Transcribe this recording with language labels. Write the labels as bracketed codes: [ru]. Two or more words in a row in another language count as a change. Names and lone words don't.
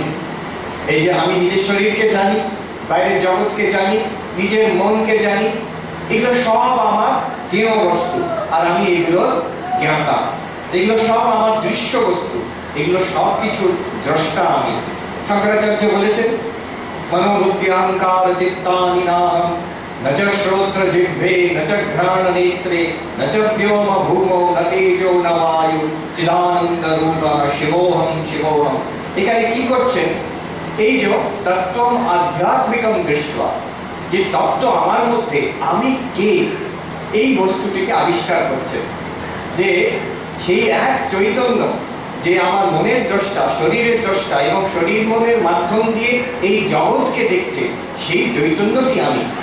[bn] এই যে আমি নিজের শরীরকে জানি, বাইরের জগৎকে জানি, নিজের মনকে জানি, এগুলো সব আমার জ্ঞেয় বস্তু, আর আমি এগুলোর জ্ঞাতা। এগুলো সব আমার দৃশ্য বস্তু, এগুলো সব কিছুর দ্রষ্টা আমি। শঙ্করাচার্য বলেছেন, [sa] মনোবুদ্ধি অহংকার চিত্তানি নাহম, ন চ শ্রোত্র জিহ্বে, ন চ ঘ্রাণ নেত্রে, ন চ ব্যোম ভূমো, ন তেজো ন বায়ু, চিদানন্দ রূপঃ শিবোহম শিবোহম। [bn] এখানে কি করছেন? এই যে [sa] তত্ত্বম আধ্যাত্মিকম দৃষ্ট্বা, [bn] যে তত্ত্ব আমার মধ্যে আমি কে, এই বস্তুটিকে আবিষ্কার করছে। যে সেই এক চৈতন্য, যে আমার মনের দ্রষ্টা, শরীরের দ্রষ্টা, এবং শরীর মনের মাধ্যম দিয়ে এই জগৎকে দেখছে, সেই চৈতন্যটি আমি।